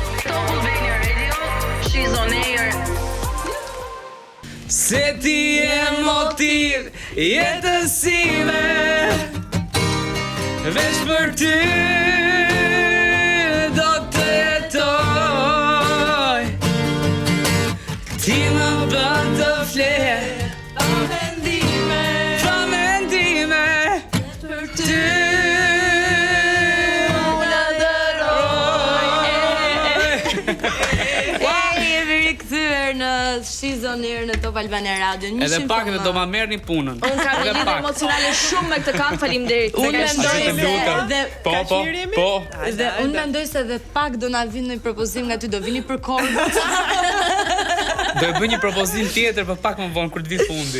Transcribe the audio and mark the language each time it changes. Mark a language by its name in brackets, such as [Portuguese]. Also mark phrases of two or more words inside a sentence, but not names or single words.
[English] Albania Radio. She's on air. [Albanian] Se ti e motiv jetësime, veç për ty do të jetoj. Ti më bën të flet pa mendime, për ty unë [English] She's on air [Albanian] në Top Albania Radio. Edhe pak edhe do ma merrni punën. Unë kam një lidhje emocionale shumë me këtë këngë, faleminderit. Unë mendoj Po. Dhe unë mendoj se edhe pak do na vinë një propozim nga ty, do vini për korbët. Do e bëj një propozim tjetër për pak më vonë kur të vi fundi.